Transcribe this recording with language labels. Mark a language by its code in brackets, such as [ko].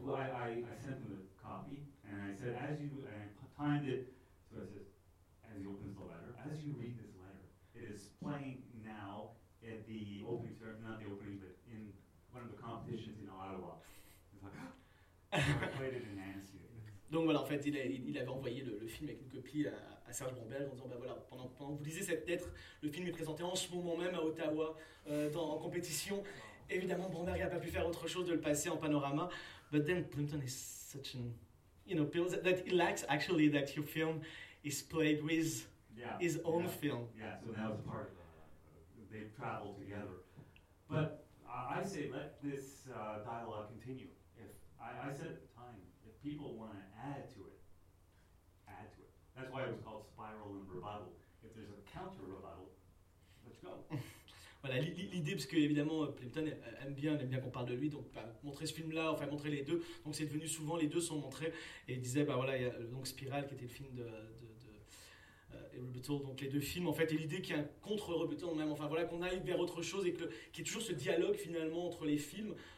[en] Well, I sent him a copy, and I said, as you, and I timed it, so I said, as he opens the letter, as you read this letter, it is playing now at the opening, not the opening, but in one of the competitions in Ottawa. It's like, I played it in Annecy. [fr] Donc voilà, en fait, il avait envoyé le film avec une copie à Serge Bromberg en disant, ben voilà, pendant que vous lisez cette lettre, le film est présenté en ce moment même à Ottawa en compétition. Évidemment, Bromberg n'a pas pu faire autre chose de le passer en Panorama. [en] But then Plimpton is such an, you know, that he likes actually that your film is played with his own film. Yeah, so that was part of they traveled together. But I say, let this dialogue continue. I said at the time, if people want to add to it. That's why it was called Spiral and Rebuttal. If there's a counter-rebuttal, let's go. [fr] Voilà, l'idée, parce que évidemment, Plimpton aime bien qu'on parle de lui, donc bah, montrer ce film-là, enfin montrer les deux. Donc c'est devenu souvent, les deux sont montrés, et il disait, bah voilà, il y a donc Spiral qui était le film de Rebuttal, donc les deux films, en fait, et l'idée qu'il y a un contre-Rebuttal, même, enfin voilà, qu'on aille vers autre chose, et qu'il y ait toujours ce dialogue finalement entre les films.